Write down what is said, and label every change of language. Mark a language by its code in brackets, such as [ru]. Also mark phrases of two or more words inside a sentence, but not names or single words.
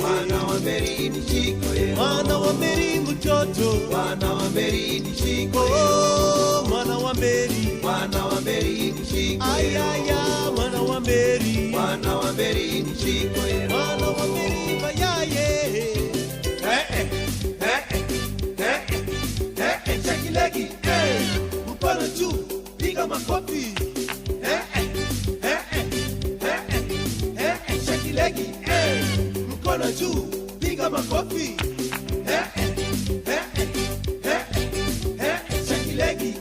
[sw] Mwana wa Meri ni shiko ye. Mwana wa Meri mtoto. Mwana wa Meri ni shiko ye. Oh, mwana wa Meri. Mwana wa Meri ni shiko ye. Ayaya, mwana wa Meri. Mwana wa Meri ni shiko ye. Mwana wa Meri vayaye. [en] Eh, eh, eh, eh, eh, eh, eh, eh, shake it, leg it. [sw] Eh, mkono juu, piga makofi. Eh, eh, eh, eh, eh, eh, eh, eh, [en] shake legi. [sw] Eh, mkono juu, piga makofi. Eh, eh, eh, eh, eh, eh, eh, [en] shake legi.